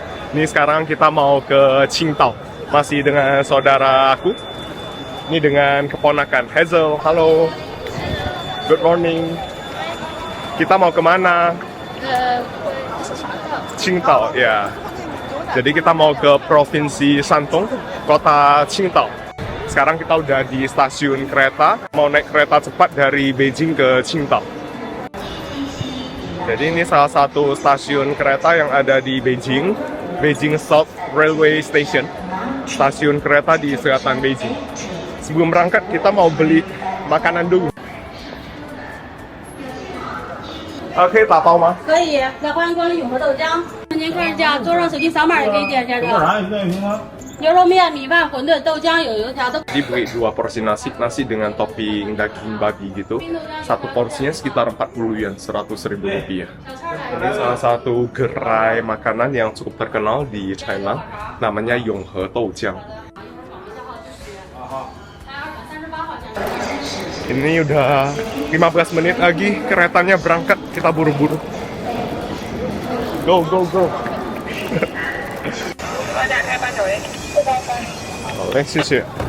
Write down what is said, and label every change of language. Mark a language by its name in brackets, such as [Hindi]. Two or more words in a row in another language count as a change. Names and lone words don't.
[Indonesian] Ini sekarang kita mau ke Qingdao. Masih dengan saudara aku. Ini dengan keponakan Hazel. Halo. [English] Good morning. [Indonesian] Kita mau kemana? Qingdao, ya. Jadi kita mau ke Provinsi Shandong, kota Qingdao. Sekarang kita udah di stasiun kereta, mau naik kereta cepat dari Beijing ke Qingdao. Jadi ini salah satu stasiun kereta yang ada di Beijing, Beijing South Railway Station, stasiun kereta di selatan Beijing. Sebelum berangkat kita mau beli makanan dulu. Oke, tak tahu mah? [Chinese] 可以，来欢迎光临永和豆浆。您客人家桌上手机扫码也可以点一下这个。牛肉面、米饭、馄饨、豆浆有油条都。 [Indonesian] Jadi beli 2 porsi nasi dengan topping daging babi gitu. Satu porsinya sekitar 40 yuan, 100.000 rupiah. Ini salah satu gerai makanan yang cukup terkenal di China, namanya Yonghe Doujiang. Ini udah 15 menit lagi keretanya berangkat, kita buru-buru. [English] Go, go, go. [Indonesian] Boleh, 谢谢。